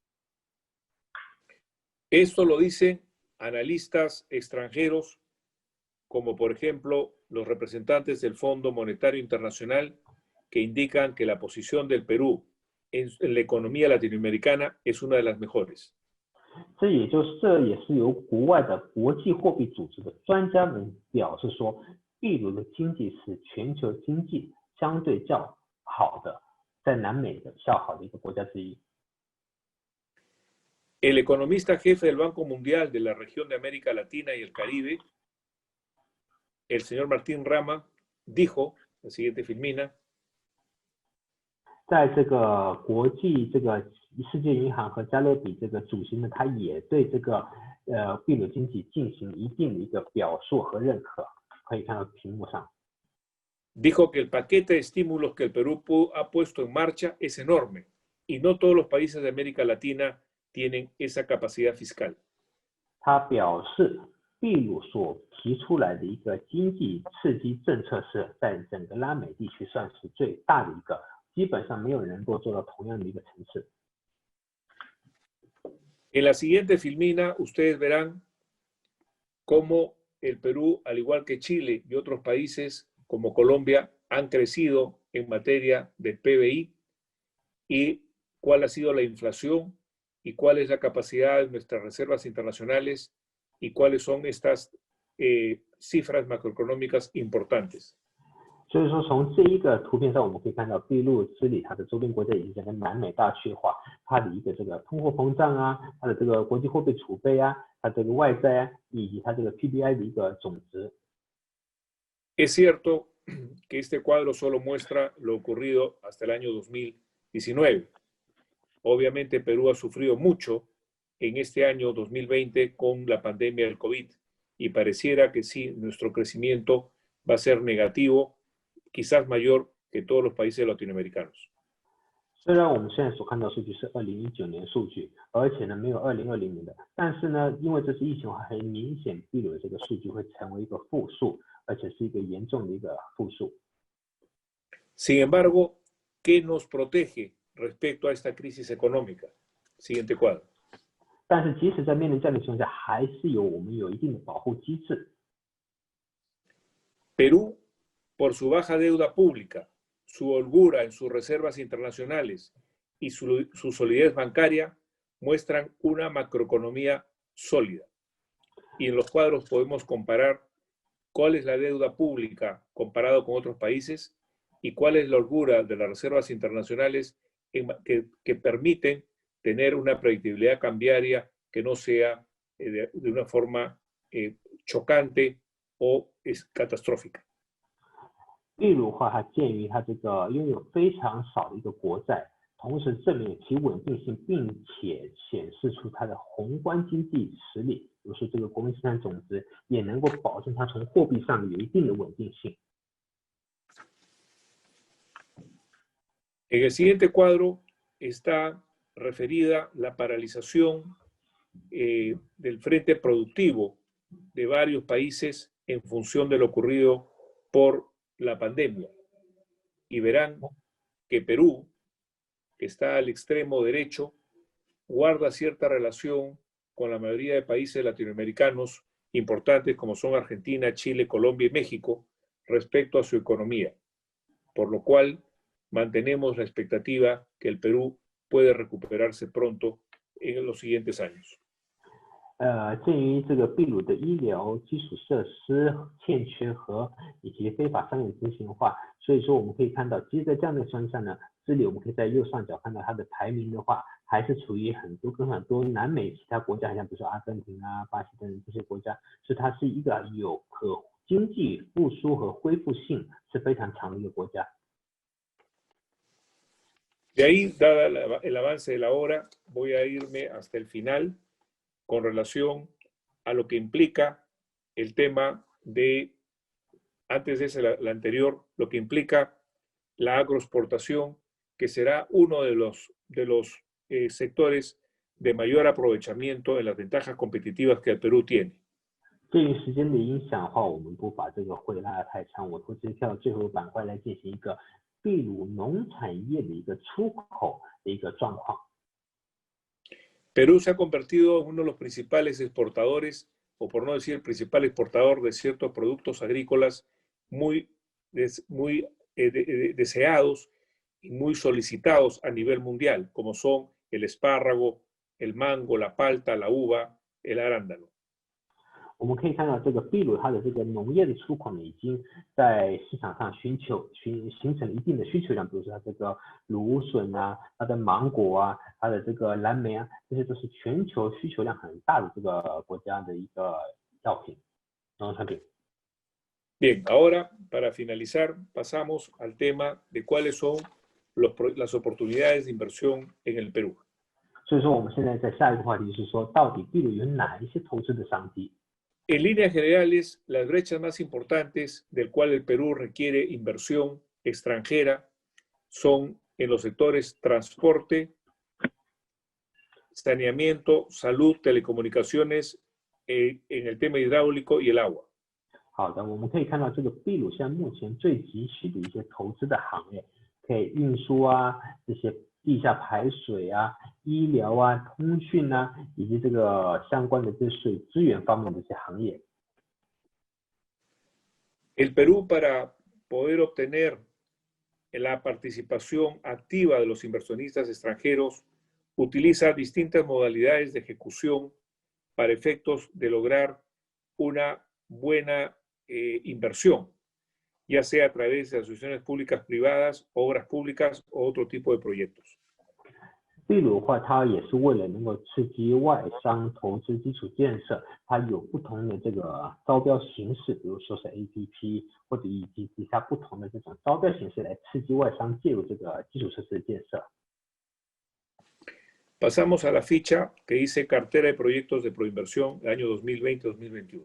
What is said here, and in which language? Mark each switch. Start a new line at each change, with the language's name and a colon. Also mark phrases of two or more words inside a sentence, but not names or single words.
Spanish: Esto lo dicen analistas extranjeros, como por ejemplo los representantes del Fondo Monetario Internacional, que indican que la posición del Perú en la economía latinoamericana es una de las mejores.
Chinese: 这也是由国外的国际货币组织的专家们表示说，秘鲁的经济是全球经济相对较好的，在南美的较好的一个国家之一。
Spanish: El economista jefe del Banco Mundial de la región de América Latina y el Caribe, el señor Martín Rama, dijo, la siguiente filmina,
Chinese: 在这个国际世界银行和加勒比这个主席呢，他也对这个秘鲁经济进行一定的一个表述和认可，可以看到屏幕上。
Spanish: Dijo que el paquete de estímulos que el Perú ha puesto en marcha es enorme y no todos los países de América Latina tienen esa capacidad fiscal.
Chinese: 他表示，秘鲁所提出来的一个经济刺激政策是在整个拉美地区算是最大的一个，基本上没有人能够做到同样的一个层次。
Spanish: En la siguiente filmina, ustedes verán cómo el Perú, al igual que Chile y otros países como Colombia, han crecido en materia de PBI y cuál ha sido la inflación y cuál es la capacidad de nuestras reservas internacionales y cuáles son estas cifras macroeconómicas importantes.
Chinese: 所以说，从这一个图片上，我们可以看到秘鲁、智利它的周边国家以及整个南美大区化，它的一个这个通货膨胀啊，它的这个国际货币储备啊，它这个外债啊，以及它这个 PBI 的一个总值。
Spanish: Es cierto que este cuadro solo muestra lo ocurrido hasta el año 2019. Obviamente Perú ha sufrido mucho en este año 2020 con la pandemia del COVID y pareciera que sí, nuestro crecimiento va a ser negativo, quizás mayor que todos los países latinoamericanos.
Chinese: 虽然我们现在所看到的数据是2019年数据，而且呢没有2020年的，但是呢，因为这次疫情很明显，秘鲁的这个数据会成为一个负数，而且是一个严重的一个负数。
Spanish: Sin embargo, ¿qué nos protege respecto a esta crisis económica? Siguiente cuadro.
Chinese: 但是即使在面临这样的情况下，还是我们有一定的保护机制。
Spanish: Perú, por su baja deuda pública, su holgura en sus reservas internacionales y su solidez bancaria, muestran una macroeconomía sólida. Y en los cuadros podemos comparar cuál es la deuda pública comparado con otros países y cuál es la holgura de las reservas internacionales que permiten tener una predictibilidad cambiaria que no sea de una forma chocante o catastrófica.
Chinese: 秘鲁话，它鉴于它这个拥有非常少的一个国债，同时证明其稳定性，并且显示出它的宏观经济实力，比如说这个国民生产总值也能够保证它从货币上有一定的稳定性。
Spanish: En el siguiente cuadro está referida la paralización del frente productivo de varios países en función de lo ocurrido por la pandemia. Y verán que Perú, que está al extremo derecho, guarda cierta relación con la mayoría de países latinoamericanos importantes como son Argentina, Chile, Colombia y México respecto a su economía, por lo cual mantenemos la expectativa que el Perú puede recuperarse pronto en los siguientes años.
Chinese: 鉴于这个秘鲁的医疗基础设施欠缺以及非法商业执行化，所以说我们可以看到，其实在这样的情况下呢，这里我们可以在右上角看到它的排名的话，还是处于很多南美其他国家，像比如说阿根廷啊、巴西等这些国家，所以它是一个有经济复苏和恢复性是非常强的一个国家。
Spanish: De ahí, dada el avance de la hora, voy a irme hasta el final con relación a lo que implica el tema de, antes de ese, la anterior, lo que implica la agroexportación, que será uno de los sectores de mayor aprovechamiento en las ventajas competitivas que el Perú tiene.
Chinese: 鉴于时间的影响的话，我们不把这个会拉得太长，我会直接跳到最后板块来进行一个秘鲁农产业的一个出口的一个状况。
Spanish: Perú se ha convertido en uno de los principales exportadores, o por no decir el principal exportador de ciertos productos agrícolas muy deseados y muy solicitados a nivel mundial, como son el espárrago, el mango, la palta, la uva, el arándano.
Chinese: 我们可以看到，这个秘鲁它的这个农业的出口呢，已经在市场上形成了一定的需求量，比如说它这个芦笋啊、它的芒果啊、它的这个蓝莓啊，这些都是全球需求量很大的这个国家的一个药品、农产品。
Spanish: Bien, ahora para finalizar pasamos al tema de cuáles son las oportunidades de inversión en el Perú.
Chinese: 所以说，我们现在在下一个话题是说，到底秘鲁有哪一些投资的商机？
Spanish: En líneas generales, las brechas más importantes del cual el Perú requiere inversión extranjera son en los sectores transporte, saneamiento, salud, telecomunicaciones, en el tema hidráulico y el agua.
Chinese: 好的，我们可以看到这个秘鲁现在目前最急需的一些投资的行业，可以运输啊，这些地下排水啊、医疗啊、通讯啊，以及这个相关的这水资源方面的这些行业。
Spanish: El Perú, para poder obtener la participación activa de los inversionistas extranjeros, utiliza distintas modalidades de ejecución para efectos de lograr una buena inversión, ya sea a través de asociaciones públicas privadas, obras públicas o otro tipo de proyectos.
Chinese: 秘鲁的话，它也是为了能够刺激外商投资基础建设，它有不同的这个招标形式，比如说是 APP 或者以及其他不同的这种招标形式来刺激外商介入这个基础设施的建设。
Spanish: Pasamos a la ficha que dice Cartera de Proyectos de Proinversión del año 2020-2021.